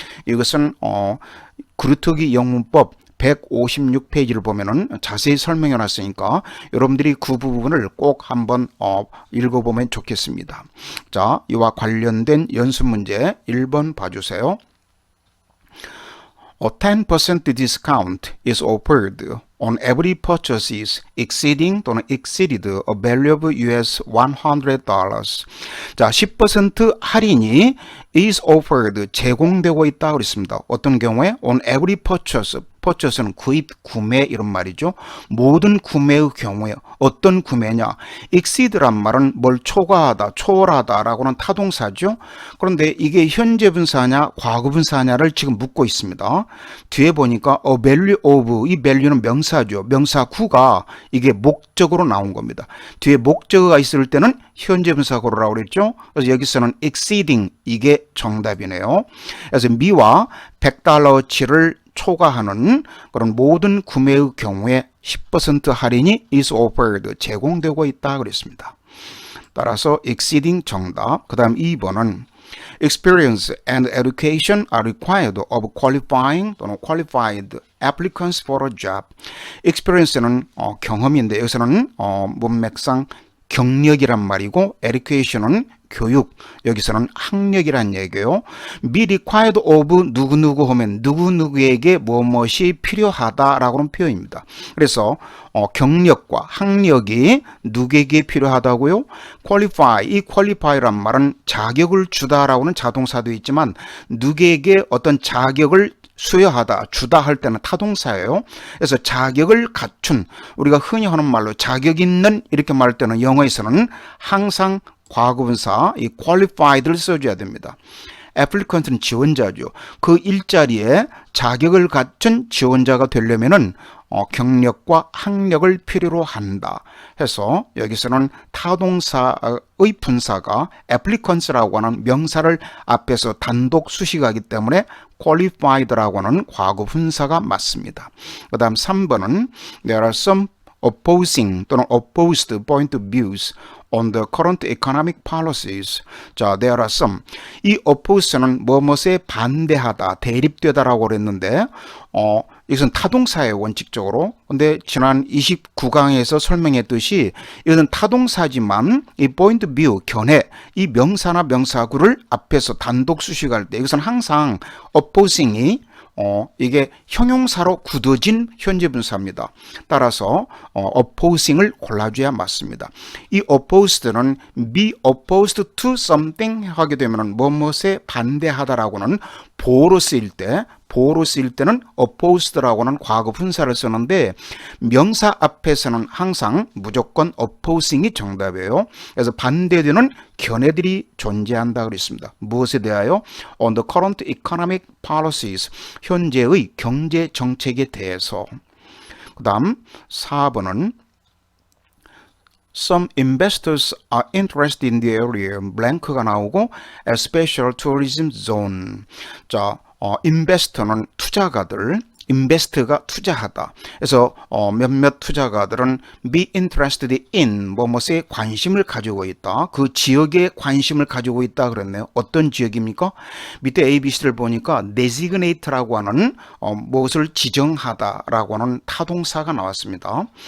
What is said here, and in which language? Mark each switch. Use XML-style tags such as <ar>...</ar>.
<ko>이것은 그루터기 영문법 156페이지를 보면은 자세히 설명해 놨으니까 여러분들이 그 부분을 꼭 한번 읽어보면 좋겠습니다. 자, 이와 관련된 연습 문제 1번 봐주세요.</ko> <en>A 10% discount is offered on every purchases exceeding 또는 exceeded a value of US $100.</en> <ko>자, 10% 할인이</ko> <en>is offered</en> <ko>제공되고 있다 그랬습니다. 어떤 경우에</ko> <en>on every purchase,</en> <ko>purchase는 구입, 구매 이런 말이죠. 모든 구매의 경우에 어떤 구매냐? exceed란 말은 뭘 초과하다, 초월하다 라고는 타동사죠. 그런데 이게 현재 분사냐, 과거 분사냐를 지금 묻고 있습니다. 뒤에 보니까</ko> <en>a value of,</en> <ko>이 value는 명사죠. 명사구가 이게 목적으로 나온 겁니다. 뒤에 목적어가 있을 때는 현재 분사구라고 그랬죠. 그래서 여기서는 exceeding 이게 정답이네요. 그래서 미와 $100어치를 초과하는 그런 모든 구매의 경우에 10% 할인이</ko> <en>is offered</en> <ko>제공되고 있다 그랬습니다. 따라서 exceeding 정답. 그 다음 2번은</ko> <en>experience and education are required of qualifying 또는 qualified applicants for a job.</en> <ko>experience는 경험인데 여기서는 문맥상 경력이란 말이고 education은 교육, 여기서는 학력이란 얘기예요.</ko> <en>be required of</en> <ko>누구누구 하면 누구누구에게 무엇이 필요하다라고는 표현입니다. 그래서 경력과 학력이 누구에게 필요하다고요? qualify, 이 qualify란 말은 자격을 주다라고는 자동사도 있지만 누구에게 어떤 자격을 수여하다, 주다 할 때는 타동사예요. 그래서 자격을 갖춘, 우리가 흔히 하는 말로 자격 있는 이렇게 말할 때는 영어에서는 항상 과거분사 이 qualified를 써줘야 됩니다. applicant는 지원자죠. 그 일자리에 자격을 갖춘 지원자가 되려면은 경력과 학력을 필요로 한다 해서 여기서는 타동사의 분사가 applicants라고 하는 명사를 앞에서 단독 수식하기 때문에 qualified라고 하는 과거 분사가 맞습니다. 그 다음 3번은</ko> <en>there are some opposing 또는 opposed point of views on the current economic policies. 자, there are some.</en> <ko>이 oppose는 무엇에 반대하다, 대립되다라고 그랬는데 이것은 타동사예요, 원칙적으로. 근데 지난 29강에서 설명했듯이 이것은 타동사지만 이</ko> <en>point of view,</en> <ko>견해, 이 명사나 명사구를 앞에서 단독 수식할 때 이것은 항상 opposing이 이게 형용사로 굳어진 현재 분사입니다. 따라서 opposing을 골라줘야 맞습니다. 이 opposed는</ko> <en>be opposed to something</en> <ko>하게 되면 무엇에 반대하다라고는 보어로 쓰일 때는 opposed라고는 과거 분사를 쓰는데 명사 앞에서는 항상 무조건 opposing이 정답이에요. 그래서 반대되는 견해들이 존재한다 그랬습니다. 무엇에 대하여?</ko> <en>On the current economic policies,</en> <ko>현재의 경제 정책에 대해서. 그 다음 4번은</ko> <en>Some investors are interested in the area.</en> <ko>블랭크가 나오고 a special tourism zone. 자, investor는 투자가들, invest가 투자하다. 그래서 몇몇 투자가들은</ko> <en>be interested in</en> <ko>뭐뭐에 관심을 가지고 있다. 그 지역에 관심을 가지고 있다 그랬네요. 어떤 지역입니까? 밑에 ABC를 보니까 designate라고 하는 무엇을 지정하다라고 하는 타동사가 나왔습니다.</ko>